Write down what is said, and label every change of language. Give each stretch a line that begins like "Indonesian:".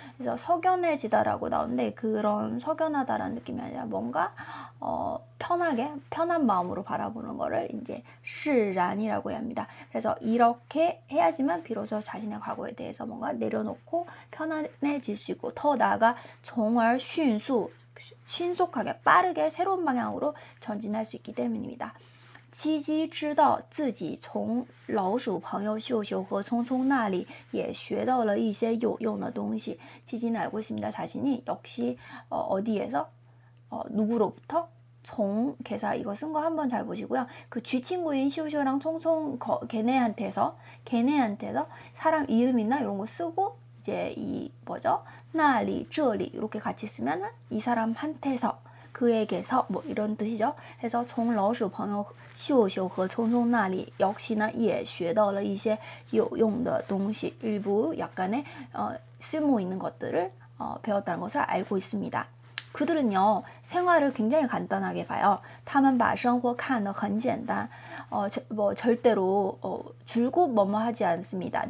Korean: 그래서 석연해지다라고 나오는데 그런 석연하다라는 느낌이 아니라 뭔가 편하게 편한 마음으로 바라보는 거를 이제释然이라고 합니다. 그래서 이렇게 해야지만 비로소 자신의 과거에 대해서 뭔가 내려놓고 편안해질 수 있고 더 나아가
Chinese: 从而迅速
Korean: 신속하게 빠르게 새로운 방향으로 전진할 수 있기 때문입니다.
Chinese: 鸡鸡知道自己从老鼠朋友秀秀和聪聪那里也学到了一些有用的东西.
Korean: 지지는 알고 있습니다. 자신이 역시 어디에서 누구로부터 종 개사 이거 쓴 거 한번 잘 보시고요. 그 쥐 친구인 시오시오랑 총총 걔네한테서 사람 이름이나 이런 거 쓰고 이제 이 뭐죠? 나리, 这里 이렇게 같이 쓰면 이 사람한테서 그에게서 뭐 이런 뜻이죠. 그래서
Chinese: 从老鼠朋友秀秀和聪聪那里
Korean: 역시나
Chinese: 也学到了一些有用的东西.
Korean: 일부 약간의 쓸모 있는 것들을 배웠다는 것을 알고 있습니다. 그들은요 생활을 굉장히 간단하게 봐요.
Chinese: 他们把生活看得很简单.
Korean: 뭐 절대로 줄곧 뭐뭐 하지 않습니다.